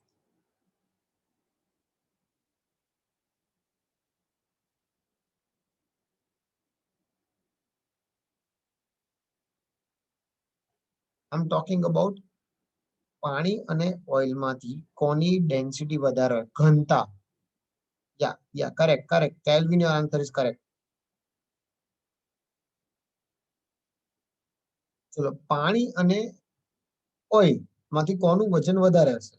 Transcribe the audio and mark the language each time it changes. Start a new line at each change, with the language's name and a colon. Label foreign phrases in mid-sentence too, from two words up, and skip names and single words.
English: I'm talking about
Gujarati: પાણી અને ઓઇલમાંથી કોની ડેન્સિટી વધારે હોય? ઘનતા.
English: Yeah, correct. Calvin, your answer is correct.
Gujarati: ચલો, પાણી અને ઓઇલ માંથી કોનું વજન વધારે હશે?